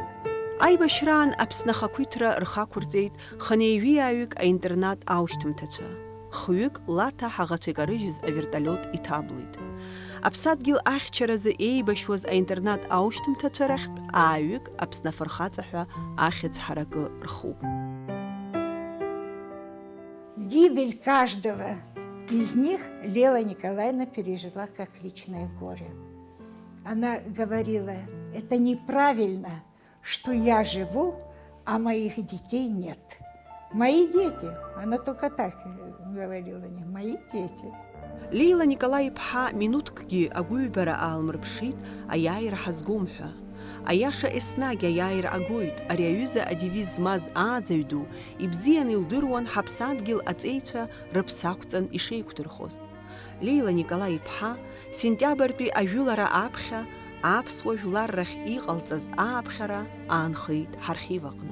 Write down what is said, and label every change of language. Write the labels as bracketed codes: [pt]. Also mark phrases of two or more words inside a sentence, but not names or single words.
[ab] Аибашьраан Аԥсны ахақәиҭра рхақәырҵеит ханеиҩиааҩык аинтернат аушьҭымҭацәа. Хҩык лаҭа ҳаӷацәа икарыжьыз аверталиот иҭаблит. Аԥсадгьыл ахьчаразы еибашьуаз аинтернат аушьҭымҭацәа рахьтә ааҩык Аԥсны афырхаҵа ҳәа ахьӡ ҳаракы рхуп. [ru] Гибель каждого из них Лела Николаевна пережила как личное горе. Она говорила, это неправильно, что я живу, а моих детей нет. Мои дети, она только так говорила, не мои дети. [ab] Лейла Николаи-ԥҳа минуҭкгьы агәыҩбара аалмырԥшит аиааира ҳазгом ҳәа. Аиаша еснагь аиааира агоит, ари аҩыза адевиз змаз ааӡаҩ ду ибзианы илдыруан ҳаԥсадгьыл аҵеицәа рыԥсақәҵан ишеиқәдырхоз. Лейла Николаи-ԥҳа сентиабртәи ажәылара аԥхьа аԥсуа жәлар рахь иҟалҵаз ааԥхьара аанхеит ҳархив аҟны.